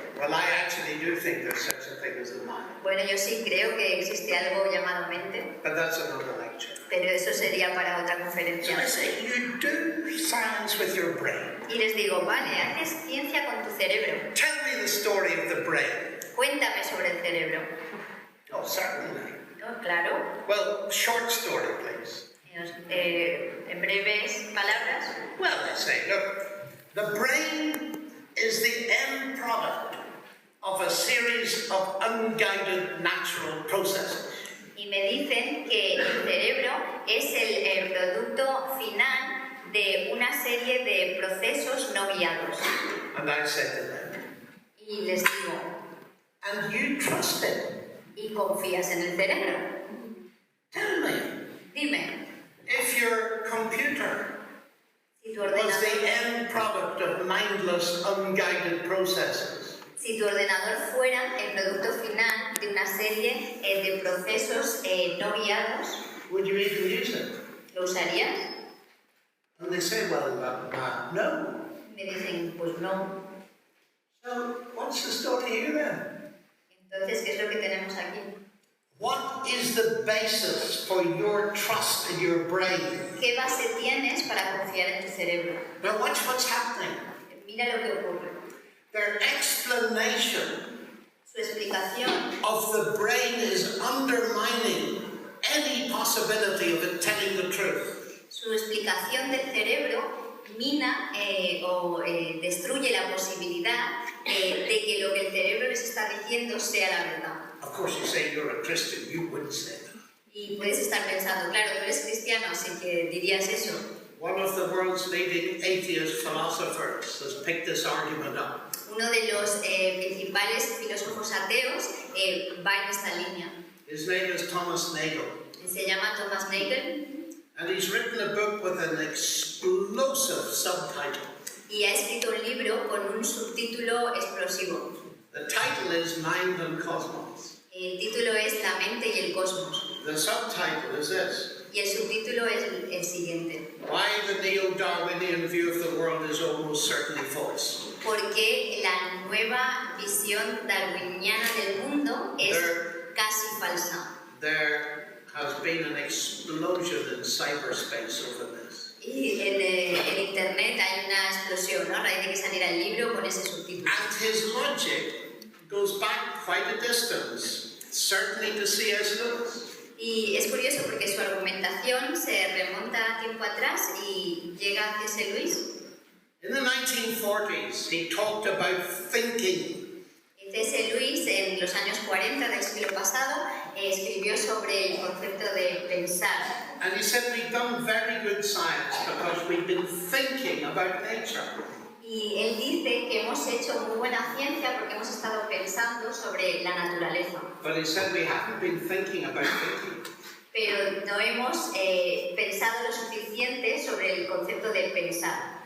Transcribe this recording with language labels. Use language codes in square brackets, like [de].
[en] Well, I actually do think there's such a thing as the mind. [es] Bueno, yo sí creo que existe algo llamado mente, [en] But that's another lecture. [es] pero eso sería para otra [en] So [es] conferencia. [en] I say, you do science with your brain. [es] Y les digo, vale, haces ciencia con tu cerebro. [en] Tell me the story of the brain. [es] Cuéntame sobre el cerebro. [en] Oh, certainly. [es] ¿No? Claro. [en] Well, short story, please. [es] En breves palabras. [en] Well, I say, look, the brain is the end product of a series of unguided natural processes. [es] Y me dicen que el cerebro es el producto final de una serie de procesos no guiados. [en] And I said to them, [es] Y les digo, [en] and you trust it? [es] ¿y confías en el cerebro? [en] Tell me, [es] Dime, [en] if your computer [es] si tu [en] was [es] ordenador, [en] the end product of mindless, unguided processes, [es] si tu ordenador fuera el producto final de una serie de procesos no guiados, [en] would you even use it? [es] ¿lo usarías? [en] And they say, well, no. [es] Me dicen, pues no. [en] So, what's the story here then? [es] Entonces, ¿qué es lo que tenemos aquí? [en] What is the basis for your trust in your brain? [es] ¿Qué base tienes para confiar en tu cerebro? [en] Now watch what's happening. [es] Mira lo que ocurre. [en] Their explanation [es] Su explicación [en] of the brain is undermining any possibility of it telling the truth. [es] Su explicación del cerebro mina o destruye la posibilidad de que lo que el cerebro les está diciendo sea la verdad. [en] Of course, you say you're a Christian, you wouldn't say that. [es] Y puedes estar pensando, claro, tú eres cristiano, así que dirías eso. [en] One of the world's leading atheist philosophers has picked this argument up. [es] Uno de los principales filósofos ateos va en esta línea. [en] His name is Thomas Nagel. [es] Se llama Thomas Nagel [en] And he's written a book with an explosive subtitle. [es] y ha escrito un libro con un subtítulo explosivo. [en] The title is Mind and Cosmos. [es] El título es La mente y el cosmos. [en] The subtitle is this: [es] Y el subtítulo es el siguiente. [en] Why the neo-Darwinian view of the world is almost certainly false. [es] Porque la nueva visión darwiniana del mundo es casi falsa. [en] There has been an explosion in cyberspace over this. [es] Y en internet hay una explosión, ¿no? A raíz de que saliera el libro con ese subtítulo. [en] And his logic goes back quite a distance, certainly to C.S. Lewis. [es] Y es curioso porque su argumentación se remonta a tiempo atrás y llega a C.S. Lewis. [en] In the 1940s, he talked about thinking. [es] C.S. Lewis, en los años 40 del siglo pasado, escribió sobre el concepto de pensar. [en] And he said we've done very good science because we've been thinking about nature. [es] Y él dice que hemos hecho muy buena ciencia porque hemos estado pensando sobre la naturaleza. [en] But he said we haven't been thinking about thinking. [es] Pero no hemos pensado lo suficiente sobre el concepto de pensar.